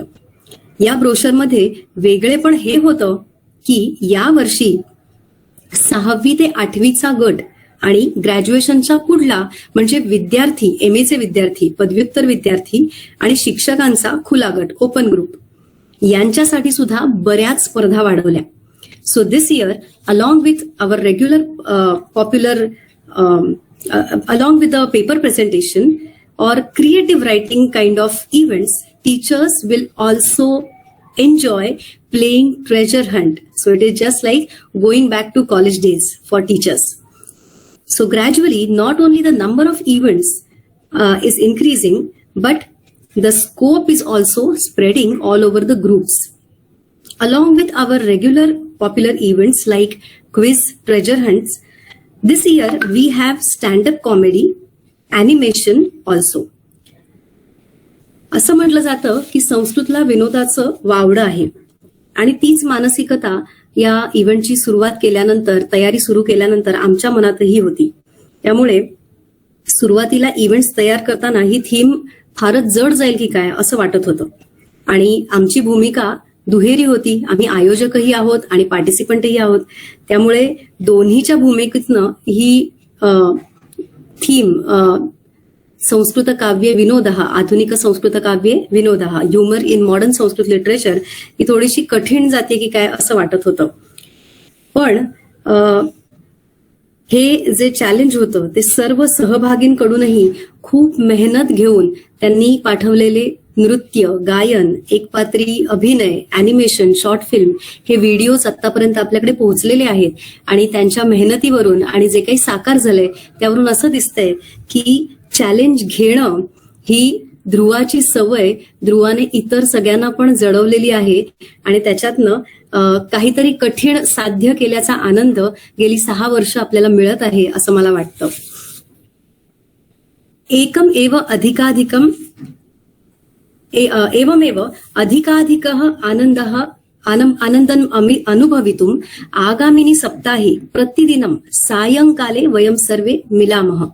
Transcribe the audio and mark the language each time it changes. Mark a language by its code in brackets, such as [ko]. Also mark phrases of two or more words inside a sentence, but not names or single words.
[mr] या ब्रोशरमध्ये वेगळेपण हे होतं की या वर्षी 6वी ते 8वीचा गट आणि ग्रॅज्युएशनचा पुढला म्हणजे विद्यार्थी, MA चे विद्यार्थी, पदव्युत्तर विद्यार्थी आणि शिक्षकांचा खुला गट, [en] open group [mr] यांच्यासाठी सुद्धा बऱ्याच स्पर्धा वाढवल्या. [en] so this year along with our regular popular along with the paper presentation or creative writing kind of events, teachers will also enjoy playing treasure hunt. So it is just like going back to college days for teachers. So gradually, not only the number of events is increasing, but the scope is also spreading all over the groups. Along with our regular popular events like quiz, treasure hunts, this year we have stand-up comedy, animation also. [mr] असं म्हटलं जातं की संस्कृतला विनोदाचं वावडं आहे आणि तीच मानसिकता या इव्हेंटची सुरुवात केल्यानंतर, तयारी सुरू केल्यानंतर आमच्या मनातही होती. त्यामुळे सुरुवातीला इव्हेंट्स तयार करताना ही थीम फारच जड जाईल की काय असं वाटत होतं आणि आमची भूमिका दुहेरी होती. आम्ही आयोजकही आहोत आणि पार्टिसिपंटही आहोत. त्यामुळे दोन्हीच्या भूमिकेतनं ही थीम [sa] संस्कृत काव्य विनोदः, आधुनिक संस्कृत काव्ये विनोदः, [en] humour in modern Sanskrit literature ही थोडीशी कठीण जाते की काय असं वाटत होतं. [mr] पण हे जे चॅलेंज होतं ते सर्व सहभागींकडूनही खूप मेहनत घेऊन त्यांनी पाठवलेले नृत्य, गायन, एकपात्री अभिनय, अॅनिमेशन, [en] short film [mr] हे व्हिडिओज आतापर्यंत आपल्याकडे पोहोचलेले आहेत आणि त्यांच्या मेहनतीवरून आणि जे काही साकार झालंय त्यावरून असं दिसतंय की चॅलेंज घेणं ही ध्रुवाची सवय ध्रुवाने इतर सगळ्यांना पण जडवलेली आहे आणि त्याच्यातनं काहीतरी कठीण साध्य केल्याचा आनंद गेली 6 वर्ष आपल्याला मिळत आहे असं मला वाटतं. [sa] एकम एव अधिकाधिकम एवमेव अधिकाधिकः आनन्दम् अनुभवितुम् आगामिनि सप्ताहे प्रतिदिनं सायंकाले वयं सर्वे मिलामः.